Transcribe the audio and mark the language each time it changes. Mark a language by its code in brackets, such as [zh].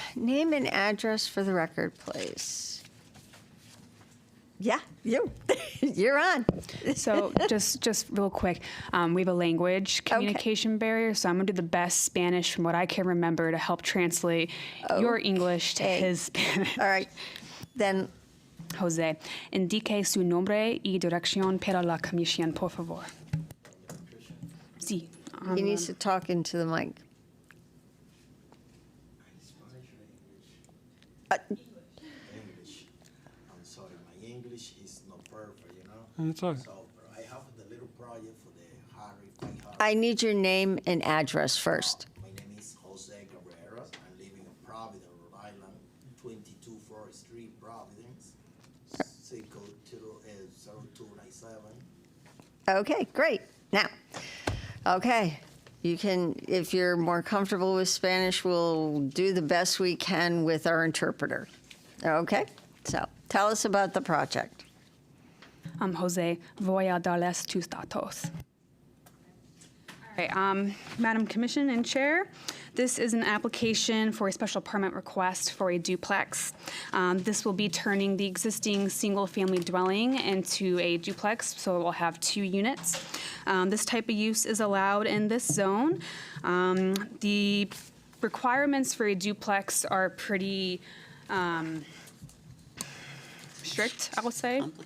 [en] Name and address for the record, please. Yeah, you. You're on. So just real quick, we have a language communication barrier, so I'm going to do the best Spanish from what I can remember to help translate your English to Okay. his Spanish. All right, then, [es] Jose, indique su nombre y dirección para la comisión, por favor. Sí. [en] he needs to talk into the mic. English. I'm sorry, my English is not perfect, you know. That's all right. So I have the little project for the Harry P. Harry. I need your name and address first. My name is Jose Cabrera. I'm living in Providence, Rhode Island, 22 Forest Street, Providence. Zip code 0297. Okay, great. Now, okay, you can, if you're more comfortable with Spanish, we'll do the best we can with our interpreter. Okay, so tell us about the project. [es] Jose, voy a darles tus datos. [en] All right, Madam Commission and Chair, this is an application for a special permit request for a duplex. This will be turning the existing single-family dwelling into a duplex, so it will have 2 units. This type of use is allowed in this zone. The requirements for a duplex are pretty strict, I would say.